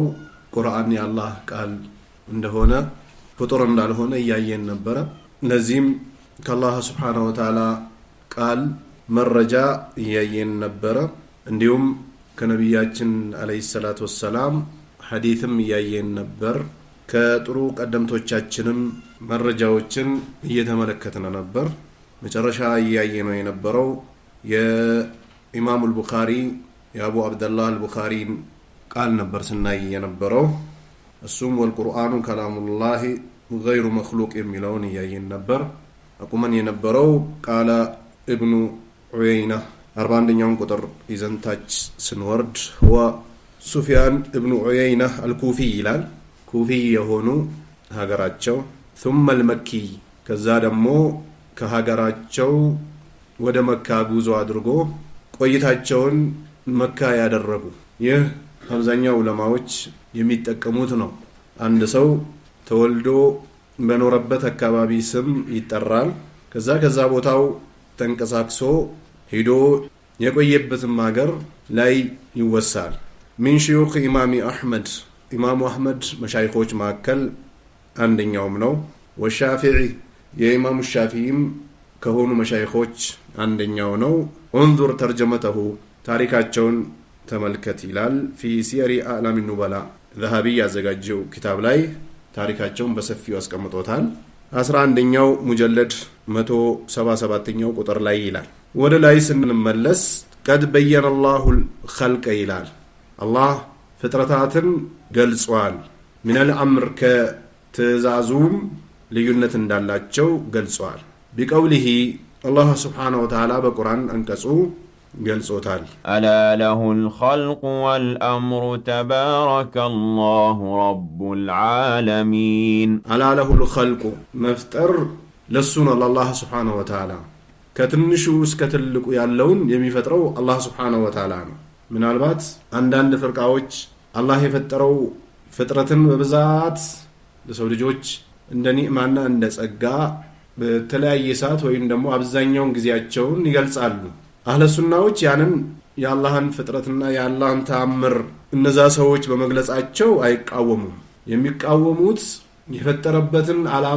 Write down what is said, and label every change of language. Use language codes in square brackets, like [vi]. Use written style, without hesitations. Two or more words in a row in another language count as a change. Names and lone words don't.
[am] ቁርአን የአላህ ቃል እንደሆነ ፍጡር እንዳልሆነ ያየን ነበር። ለዚህም ከአላህ [ar] سبحانه وتعالى [am] ቃል መረጃ ያየን ነበር። እንዲሁም ከነብያችን [ar] عليه الصلاة والسلام [am] ሐዲስም ያየን ነበር። ከጥሩ ቀደምቶቻችንም መረጃዎችን እየተመለከተን ነበር። መጨረሻ ያየነው የነበረው የኢማም አልቡኻሪ የአቡ አብደላህ አልቡኻሪ ቃል ነበር ስናይ የነበረው። እሱም [ar] والقرآن كلام الله غير مخلوق [am] የሚለውን ያየን ነበር። አቁመን የነበረው ቃለ ኢብኑ ዑየይና 41ኛው ቁጥር ይዘንታች ስንወርድ هو ሱፊያን ኢብኑ ዑየይና አልኩፊ ይላል። ኩፊ የሆኑ ሀገራቸው [ar] ثم المكي [am] ከዛ ደግሞ ከሀገራቸው ወደ መካ ጉዞ አድርጎ ቆይታቸውን መካ ያደረጉ። ይህ አብዛኛው ዑለማዎች የሚጠቀሙት ነው። አንድ ሰው ተወልዶ በኖረበት አካባቢ ስም ይጠራል። ከዛ ቦታው ተንቀሳቅሶ ሄዶ የቆየበትም ሀገር ላይ ይወሳል። [ar] من شيوخ [am] ኢማም አህመድ ኢማም አህመድ መሻይኾች መካከል አንደኛውም ነው። ወሻፊዒ የኢማም ሻፊዒም ከሆኑ መሻይኾች አንደኛው ነው። [ar] انظر ترجمته [am] ታሪካቸውን ተመልከት ይላል [ar] في سير اعلام النبلاء ذهبي [am] ያዘጋጀው ኪታብ ላይ ታሪካቸውን በሰፊው አስቀምጦታል። 11ኛው ሙጀለድ 177ኛው ቁጥር ላይ ይላል። ወደ ላይ ስንመለስ [ar] قد بين الله الخلق [am] ይላል። አላህ ፍጥረታትን ገልጿል። [ar] من الامر [am] ከትእዛዙም ልዩነት እንዳላቸው ገልጿል። [ar] بقوله الله سبحانه وتعالى [am] በቁርአን አንቀጹ ገልጾታል። [ar] ألا له الخلق والأمر تبارك الله رب العالمين. ألا له الخلق مفتر لسنا الله سبحانه وتعالى [am] ከትንሹ እስከ ትልቁ ያለውን የሚፈጥረው አላህ [ar] سبحانه وتعالى [am] ነው። ምናልባት አንዳንድ ፍርቃዎች አላህ የፈጠረው ፍጥረትን በብዛት ለሰው ልጆች እንደ ኒዕማና እንደ ጸጋ በተለያየ ሰዓት ወይም ደግሞ አብዛኛውን ጊዜያቸውን ይገልጻሉ። አህለ ሱናዎች ያንን የአላህን ፍጥረትና የአላህን ተአምር እነዛ ሰዎች በመግለጻቸው አይቃወሙም። የሚቃወሙት የፈጠረበትን ዓላማ